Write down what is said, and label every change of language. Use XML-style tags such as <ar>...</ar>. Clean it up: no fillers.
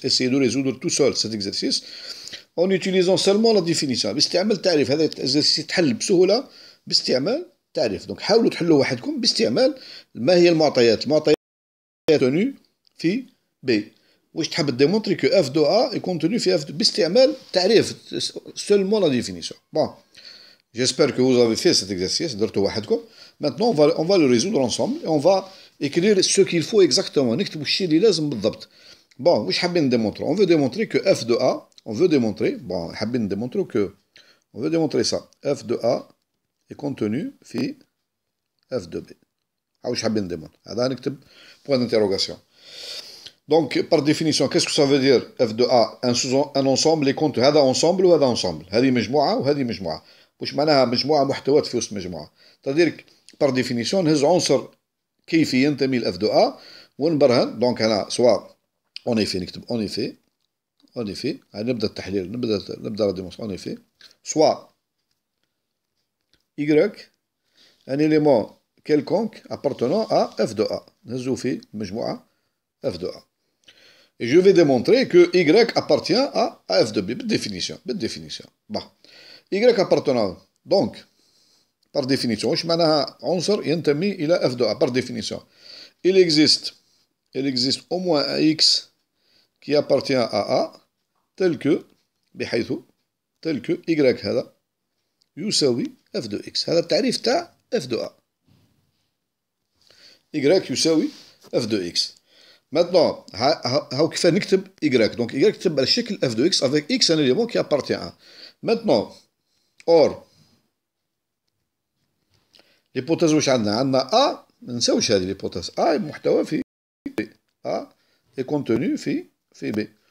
<fr>Essayez de résoudre tout seul cet exercice en utilisant seulement la définition.</fr> <ar>باستعمال التعريف. هذا exercice يتحل بسهولة باستعمال تعريف. Donc حاولوا تحلوا وحدكم باستعمال ما هي المعطيات</ar> <fr>contenu</fr> <ar>في B. واش تحب</ar> <fr>démontrer que F de A est contenu في F de B</fr> <ar>باستعمال تعريف</ar> <fr>seulement la définition. Bon, j'espère que vous avez fait cet exercice.</fr> <ar>درتو وحدكم.</ar> <fr>Maintenant on va le résoudre ensemble et on va écrire ce qu'il faut exactement.</fr> <ar>نكتبوا الشيء اللي لازم بالضبط.</ar> <fr>Bon,</fr> <ar>واش حابين</ar> <fr>démontrer? On veut démontrer que F de A, on veut démontrer, bon, حابين démontrer que, on veut démontrer ça. F de A est contenu في F de B.</fr> <ar>واش حابين</ar> <fr>démontrer? هذا نكتب point d'interrogation. Donc, par définition, qu'est-ce que ça veut dire F de A? Un ensemble est contenu.</fr> <ar>هذا ensemble وهذا ensemble. هذه مجموعة وهذه مجموعة. واش معناها مجموعة محتويات في وسط مجموعة.</ar> <fr>C'est-à-dire par définition</fr> <ar>نهز عنصر كيفي ينتمي ل F de A ونبرهن.</ar> <fr>Donc هنا سواء en effet نكتب en effet</fr> <ar>نبدأ التحليل نبدأ</ar> <fr>la démonstration en effet. Soit Y un élément quelconque appartenant à F de A.</fr> <ar>نهزو في مجموعة</ar> <fr>F de A. Et je vais démontrer que Y appartient à F de B. Définition. Bon. Y appartenant. Donc, par définition,</fr> <ar>واش معناها عنصر ينتمي إلى</ar> <fr>F de A. Par définition. Il existe au moins un X qui appartient à A tel que Y</fr> <ar>هذا يساوي</ar> <fr>F de X.</fr> <ar>هذا التعريف تاع F de A.</ar> <fr>Y يساوي F de X.</fr> <ar>Maintenant, هاو كيف نكتب Y.</ar> <fr>Donc Y تكتب على الشكل F de X avec X un élément qui appartient à. Maintenant, or, l'hypothèse</fr> <ar>واش عندنا A ما نساوش هذه</ar> <fr>l'hypothèse.</fr> <ar>A محتوى في B.</ar> <fr>A est contenu في B.</fr>